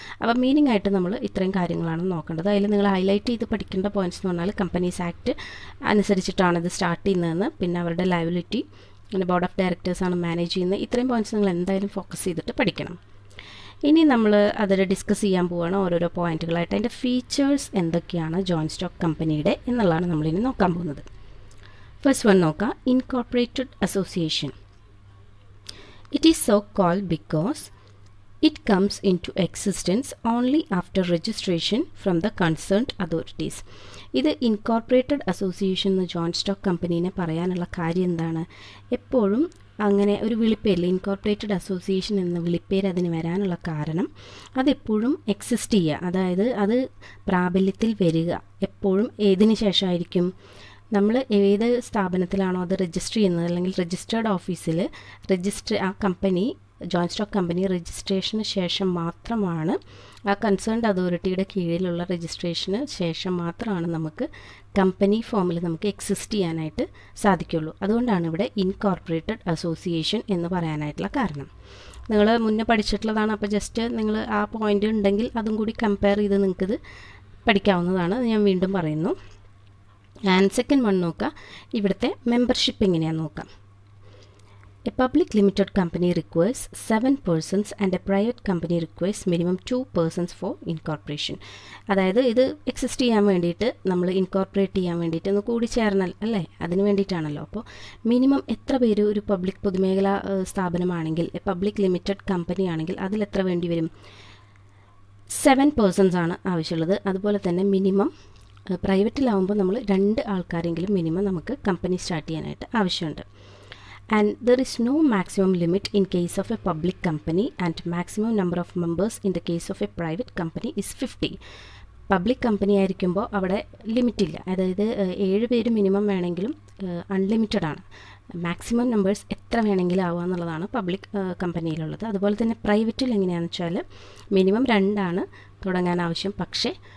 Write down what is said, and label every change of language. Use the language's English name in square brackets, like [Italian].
[Malayalam] അപ്പോൾ മീനിങ് ആയിട്ട് നമ്മൾ ഇത്രയും കാര്യങ്ങളാണ് നോക്കേണ്ടത്. അതിൽ നിങ്ങൾ ഹൈലൈറ്റ് ചെയ്ത് പഠിക്കേണ്ട പോയിൻറ്റ്സ് എന്ന് പറഞ്ഞാൽ കമ്പനീസ് ആക്ട് അനുസരിച്ചിട്ടാണ് ഇത് സ്റ്റാർട്ട് ചെയ്യുന്നതെന്ന്, പിന്നെ അവരുടെ ലയബിലിറ്റി, പിന്നെ ബോർഡ് ഓഫ് ഡയറക്ടേഴ്സാണ് മാനേജ് ചെയ്യുന്നത്. ഇത്രയും പോയിൻറ്റ്സ് നിങ്ങൾ എന്തായാലും ഫോക്കസ് ചെയ്തിട്ട് പഠിക്കണം. ഇനി നമ്മൾ അതിൽ ഡിസ്കസ് ചെയ്യാൻ പോവുകയാണ് ഓരോരോ പോയിൻറ്റുകളായിട്ട്. അതിൻ്റെ ഫീച്ചേഴ്സ് എന്തൊക്കെയാണ് ജോയിൻറ്റ് സ്റ്റോക്ക് കമ്പനിയുടെ എന്നുള്ളതാണ് നമ്മളിനി നോക്കാൻ പോകുന്നത്. ഫസ്റ്റ് വൺ നോക്കാം, incorporated association. [English] It is so called because it comes into existence only after registration from the concerned authorities. [Malayalam] ഇത് ഇൻകോർപ്പറേറ്റഡ് അസോസിയേഷൻ എന്ന ജോയിൻറ്റ് സ്റ്റോക്ക് കമ്പനീനെ പറയാനുള്ള കാര്യം എന്താണ്? എപ്പോഴും അങ്ങനെ ഒരു വിളിപ്പേരിൽ ഇൻകോർപ്പറേറ്റഡ് അസോസിയേഷൻ എന്ന വിളിപ്പേര് അതിന് വരാനുള്ള കാരണം അതെപ്പോഴും എക്സിസ്റ്റ് ചെയ്യുക, അതായത് അത് പ്രാബല്യത്തിൽ വരിക എപ്പോഴും ഏതിന് ശേഷമായിരിക്കും? നമ്മൾ ഏത് സ്ഥാപനത്തിലാണോ അത് രജിസ്റ്റർ ചെയ്യുന്നത് അല്ലെങ്കിൽ രജിസ്റ്റേർഡ് ഓഫീസിൽ ആ company joint stock company registration ശേഷം മാത്രമാണ്, ആ കൺസേൺഡ് അതോറിറ്റിയുടെ കീഴിലുള്ള രജിസ്ട്രേഷന് ശേഷം മാത്രമാണ് നമുക്ക് കമ്പനി ഫോമിൽ നമുക്ക് എക്സിസ്റ്റ് ചെയ്യാനായിട്ട് സാധിക്കുള്ളൂ. അതുകൊണ്ടാണ് ഇവിടെ ഇൻകോർപ്പറേറ്റഡ് അസോസിയേഷൻ എന്ന് പറയാനായിട്ടുള്ള കാരണം. നിങ്ങൾ മുന്നേ പഠിച്ചിട്ടുള്ളതാണ്. അപ്പോൾ ജസ്റ്റ് നിങ്ങൾ ആ പോയിൻ്റ് ഉണ്ടെങ്കിൽ അതും കൂടി കമ്പയർ ചെയ്ത് നിങ്ങൾക്കിത് പഠിക്കാവുന്നതാണ്. ഞാൻ വീണ്ടും പറയുന്നു. ആൻഡ് സെക്കൻഡ് വൺ നോക്കാം, ഇവിടുത്തെ മെമ്പർഷിപ്പ് എങ്ങനെയാണെന്ന് നോക്കാം. [English] A public limited company requires 7 persons and a private company requires minimum 2 persons for incorporation. [Malayalam] അതായത് ഇത് എക്സിസ്റ്റ് ചെയ്യാൻ വേണ്ടിയിട്ട് നമ്മൾ ഇൻകോർപ്പറേറ്റ് ചെയ്യാൻ വേണ്ടിയിട്ട് ഒന്ന് കൂടി ചേർന്നാൽ അല്ലേ, അതിന് വേണ്ടിയിട്ടാണല്ലോ. അപ്പോൾ മിനിമം എത്ര പേര് ഒരു പബ്ലിക് പൊതുമേഖലാ സ്ഥാപനമാണെങ്കിൽ, പബ്ലിക് ലിമിറ്റഡ് കമ്പനി ആണെങ്കിൽ അതിൽ എത്ര വേണ്ടി വരും? 7 പേഴ്സൺസ് ആണ് ആവശ്യമുള്ളത്. അതുപോലെ തന്നെ മിനിമം പ്രൈവറ്റിലാവുമ്പോൾ നമ്മൾ 2 ആൾക്കാരെങ്കിലും മിനിമം നമുക്ക് കമ്പനി സ്റ്റാർട്ട് ചെയ്യാനായിട്ട് ആവശ്യമുണ്ട്. [English] And there is no maximum limit in case of a public company and maximum number of members in the case of a private company is 50. [Malayalam] Public company ആയിരിക്കുമ്പോൾ അവിടെ ലിമിറ്റില്ല, അതായത് 7 പേര് minimum വേണമെങ്കിലും unlimited ആണ്. Maximum numbers എത്ര വേണമെങ്കിലും ആവുക എന്നുള്ളതാണ് പബ്ലിക് കമ്പനിയിലുള്ളത്. അതുപോലെ തന്നെ പ്രൈവറ്റിൽ എങ്ങനെയാണെന്ന് വെച്ചാൽ മിനിമം 2 ആണ് തുടങ്ങാൻ ആവശ്യം, പക്ഷേ